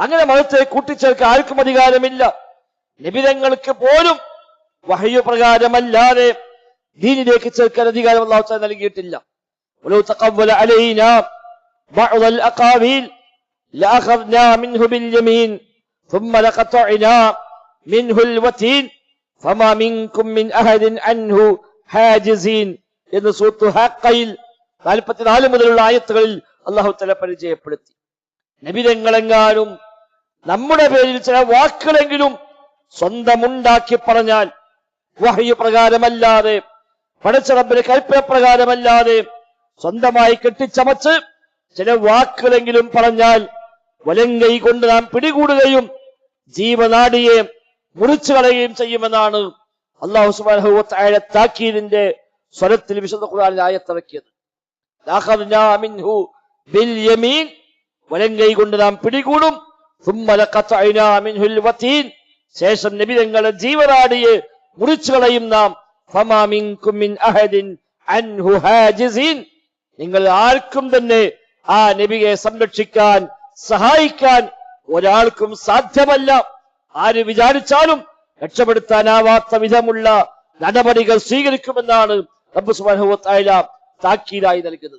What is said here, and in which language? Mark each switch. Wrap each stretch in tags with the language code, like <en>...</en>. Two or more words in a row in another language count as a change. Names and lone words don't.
<ml>അങ്ങനെ മതത്തെ കൂട്ടിച്ചേർക്കാൻ ആർക്കും അധികാരമില്ല. നബിതങ്ങൾക്ക് പോലും വഹ്യു പ്രകാരമല്ലാതെ ദീനിലേക്ക് ചേർക്കാൻ അധികാരം</ml> <ar>الله تعالى</ar> <ml>നൽകിയിട്ടില്ല.</ml> <ar>ولو تقول علينا بعض الأقاويل لأخذنا منه باليمين ثم لقطعنا منه الوتين فما منكم من أحد عنه حاجزين</ar> <ml>എന്ന് സൂറത്ത് ഹഖയിൽ 44 മുതലുള്ള ആയത്തുകളിൽ അല്ലാഹു തആല പരിചയപ്പെടുത്തി. നബിതങ്ങളെങ്ങാനും നമ്മുടെ പേരിൽ ചില വാക്കുകളെങ്കിലും സ്വന്തമുണ്ടാക്കി പറഞ്ഞാൽ, വഹ്യു പ്രകാരമല്ലാതെ, പടച്ച റബ്ബിന്റെ കൽപ്പന പ്രകാരമല്ലാതെ സ്വന്തമായി കെട്ടിച്ചമച്ച് ചില വാക്കുകളെങ്കിലും പറഞ്ഞാൽ വലങ്കൈ കൊണ്ട് നാം പിടികൂടുകയും ജീവനാടിയെ മുറിച്ചു കളയുകയും ചെയ്യുമെന്നാണ്</ml> <ar>الله سبحانه و تعالى</ar> <ml>താക്കീദിന്റെ സ്വരത്തിൽ വിശുദ്ധ ഖുർആനിൽ ആയത്തിറക്കിയത്.</ml> <ar>لأخذنا منه باليمين,</ar> <ml>വലങ്കൈ കൊണ്ട് നാം പിടികൂടും.</ml> <ar>ثم لقطعنا منه الوتين,</ar> <ml>ശേഷം നബിതങ്ങളുടെ ജീവനാടിയെ മുറിച്ചു കളയും നാം.</ml> <ar>فما منكم من أحد عنه حاجزين,</ar> <ml>നിങ്ങൾ ആർക്കും തന്നെ ആ നബിയെ സംരക്ഷിക്കാൻ സഹായിക്കാൻ ഒരാൾക്കും സാധ്യമല്ല. ആര് വിചാരിച്ചാലും രക്ഷപ്പെടുത്താനാവാത്ത വിധമുള്ള നടപടികൾ സ്വീകരിക്കുമെന്നാണ് റബ്ബ്</ml> <ar>سبحانه و تعالى</ar> <ml>താക്കീതായി നൽകുന്നത്.</ml>